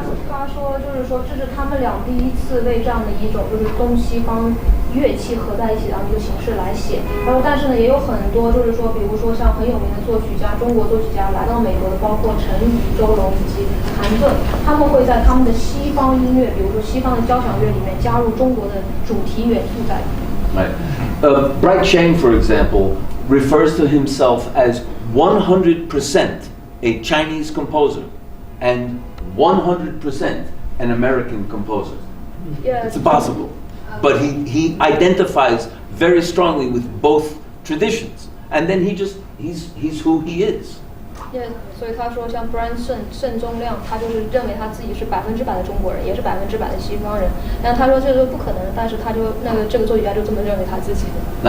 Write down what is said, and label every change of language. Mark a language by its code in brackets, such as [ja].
[zh] 他说，就是说，这是他们俩第一次为这样的一种就是东西方乐器合在一起的一个形式来写。然后，但是呢，也有很多就是说，比如说像很有名的作曲家，中国作曲家来到美国的，包括陈怡、周龙以及韩顿，他们会在他们的西方音乐，比如说西方的交响乐里面加入中国的主题元素在里面。 [en] Right. Bright Sheng, for example, refers to himself as 100% a Chinese composer and 100% an American composer. Yeah. It's impossible. But he identifies very strongly with both traditions. And then he's who he is. [zh] Yeah, 所以他说，像 Brian 盛宗亮，他就是认为他自己是100%的中国人，也是100%的西方人。然后他说这个不可能，但是他就这个作曲家就这么认为他自己的。